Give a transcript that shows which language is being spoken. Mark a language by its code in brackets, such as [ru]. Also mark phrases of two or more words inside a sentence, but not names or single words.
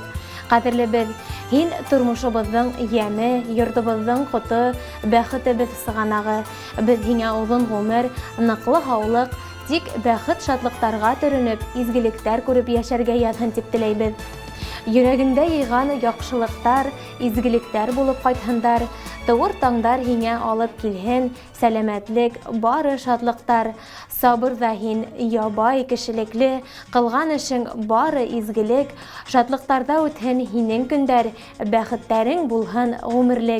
[tt] Кадерлебез, һин тормышыбызның яме, йортыбызның коты, бәхетебез сыганагы. Без һиңа узын гомер, ныклы һаулык, тик бәхет шатлыктарга төренеп, изгелектәр күреп яшәргә язсын дип теләйбез. Йөрәгендә йыйган яхшылыктар, изгелектәр булып кайтһындар, тугыр таңдар һиңа алып килһен, сәламәтлек, бары шатлыктар. Сабыр да һин, ябай кешелекле, кылган эшең бары изгелек, шатлыктарда үтһен һинең көндәр, бәхеттәрең булһын гомерлек.